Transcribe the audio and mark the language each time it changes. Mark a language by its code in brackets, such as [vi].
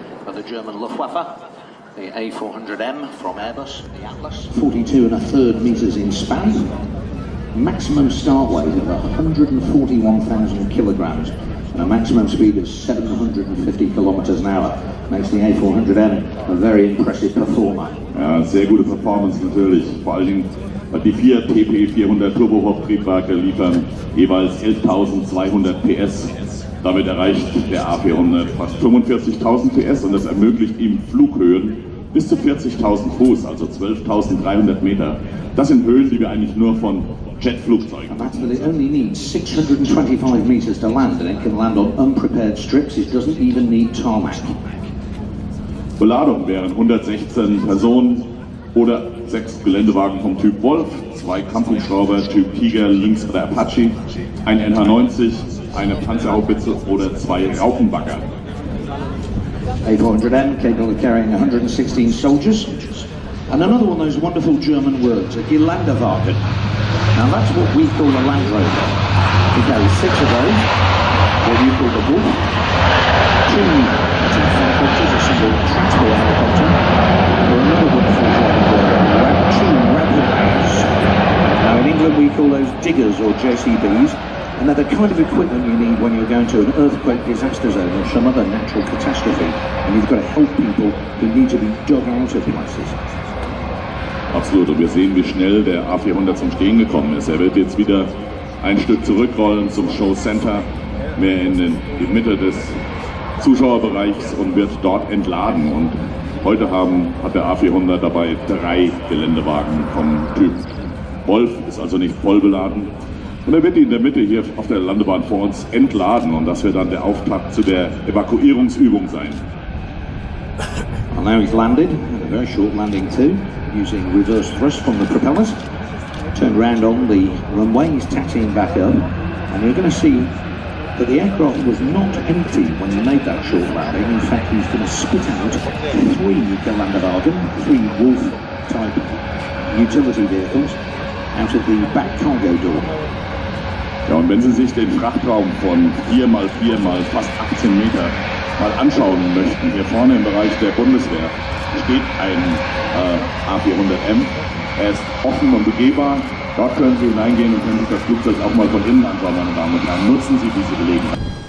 [en] for the German Luftwaffe, the A400M from Airbus, the Atlas. 42.3 meters in span, maximum start weight of 141,000 kilograms, and a maximum speed of 750 kilometers an hour. Makes the A400M a very impressive performer. [de] Ja, sehr gute Performance natürlich, vor allen Dingen, weil die 4 TP400 Turboprop-Triebwerke liefern jeweils 11.200 PS. Damit erreicht der A400 fast 45.000 PS und das ermöglicht ihm Flughöhen bis zu 40.000 Fuß, also 12.300 Meter. Das sind Höhen, die wir eigentlich nur von Jetflugzeugen [en] And that's that it only needs 625 meters to land, and it can land on unprepared strips. It doesn't even need tarmac. [de] Beladung wären 116 Personen oder 6 Geländewagen vom Typ Wolf, 2 Kampfhubschrauber Typ Tiger, Lynx oder Apache, ein NH-90, eine Panzerhaubitze oder 2 Raupenbagger. [en] A400M capable of carrying 116 soldiers. And another one of those wonderful German words, a Geländewagen. Now that's what we call a Land Rover. We carry 6 of those, what you call the Wolf, 2 helicopters, a single transport helicopter, or another wonderful German word, 2 rapid bags. Now in England we call those diggers or JCBs, and they're the kind of equipment you need when you're going to an earthquake disaster zone or some other natural catastrophe, and you've got to help people who need to be dug out of places. [de] Absolut, und wir sehen, wie schnell der A400 zum Stehen gekommen ist. Er wird jetzt wieder ein Stück zurückrollen zum Show Center, mehr in die Mitte des Zuschauerbereichs und wird dort entladen. Und heute hat der A400 dabei 3 Geländewagen vom Typ Wolf, ist also nicht voll beladen. Und er wird in der Mitte hier auf der Landebahn vor uns entladen und das wird dann der Auftakt zu der Evakuierungsübung sein. [en] And now he's landed, a very short landing too, using reverse thrust from the propellers. Turned round on the runway, he's taxiing back up, and you're going to see that the aircraft was not empty when he made that short landing. In fact, he's going to spit out 3 Geländewagen, 3 Wolf-type utility vehicles, out of the back cargo door. [de] Ja, und wenn Sie sich den Frachtraum von 4x4 mal fast 18 Meter mal anschauen möchten, hier vorne im Bereich der Bundeswehr steht ein A400M. Er ist offen und begehbar. Dort können Sie hineingehen und können sich das Flugzeug auch mal von innen anschauen, meine Damen und Herren. Nutzen Sie diese Gelegenheit.